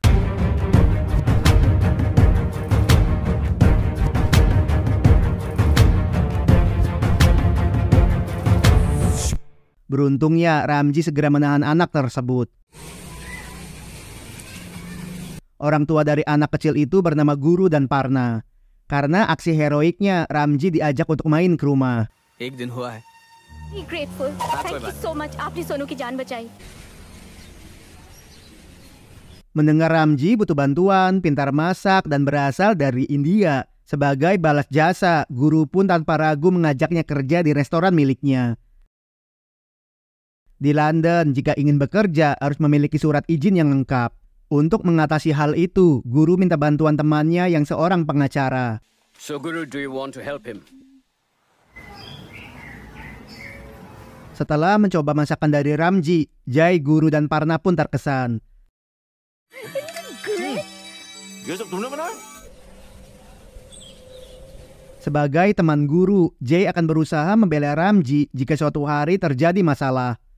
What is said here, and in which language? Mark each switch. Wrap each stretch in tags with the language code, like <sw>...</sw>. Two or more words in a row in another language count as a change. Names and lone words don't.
<id>Beruntungnya, Ramji segera menahan anak tersebut. Orang tua dari anak kecil itu bernama Guru dan Parna. Karena aksi heroiknya, Ramji diajak untuk main ke rumah.</id> <hi>एक दिन हुआ है.</hi> <en>Grateful. Thank you so much.</en> <hi>आपने सोनू की जान बचाई.</hi> <id>Mendengar Ramji butuh bantuan, pintar masak, dan berasal dari India. Sebagai balas jasa, Guru pun tanpa ragu mengajaknya kerja di restoran miliknya. Di London, jika ingin bekerja, harus memiliki surat izin yang lengkap. Untuk mengatasi hal itu, Guru minta bantuan temannya yang seorang pengacara.</id> <en>So Guru, do you want to help him?</en> <id>Setelah mencoba masakan dari Ramji, Jai, Guru, dan Parna pun terkesan. Sebagai teman Guru, Jai akan berusaha membela Ramji jika suatu hari terjadi masalah.</id>